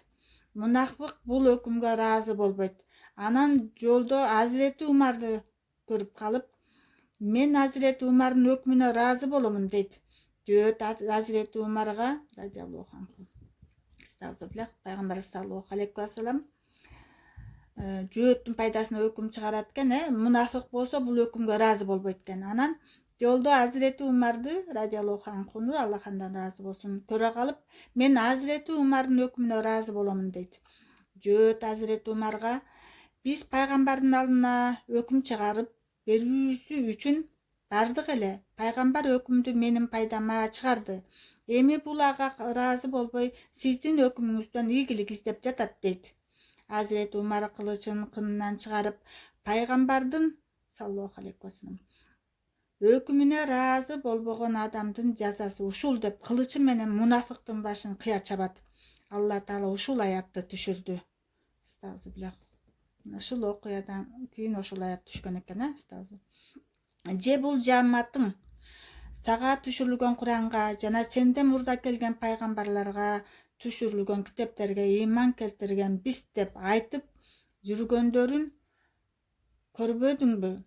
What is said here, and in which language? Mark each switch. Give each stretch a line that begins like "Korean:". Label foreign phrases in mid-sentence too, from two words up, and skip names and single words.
Kyrgyz: Мунафык бул өкүмгө ыраазы болбойт. Анан жолдо Азирети Умарды көрүп калып, мен Азирети Умардын өкүмүнө ыраазы боломун дейт. Жөөт Азирети Умарга
Arabic: رضي الله عنه,
Kyrgyz: пайгамбар
Arabic: صلى الله عليه وسلم
Kyrgyz: жөөттүн пайдасына өкүм чыгарат экен, мунафык болсо бул өкүмгө ыраазы болбойт экен. Анан жолдо Азирети Умарды
Arabic: رضي الله عنه,
Kyrgyz: Аллах андан ыраазы болсун, көрө калып, мен Азирети Умардын өкүмүнө ыраазы боломун дейт. Жөөт Азирети Умарга биз пайгамбардын алдына өкүм чыгарып берүүсү үчүн бардык эле. Пайгамбар өкүмдү менин пайдама чыгарды. Эми бул ага ыраазы болбой, сиздин өкүмүңүздөн ийгилик издеп жатат дейт. Азирети Умар кылычын кынынан чыгарып, пайгамбардын
Arabic: صلى الله عليه وسلم
Kyrgyz: өкүмүнө ыраазы болбогон адамдын жазасы ушул деп кылычы менен мунафыктын башын кыя чабат. Алла Таала ушул аятты түшүрдү. Ушул окуядан кийин ушул аят түшкөн экен, Же бул жааматтың сага түшүрүлгөн Куранга жана сенден мурда келген пайгамбарларга түшүрүлгөн китептерге ыйман келтирген биз деп айтып жүргөндөрүн көрбөдүңбү?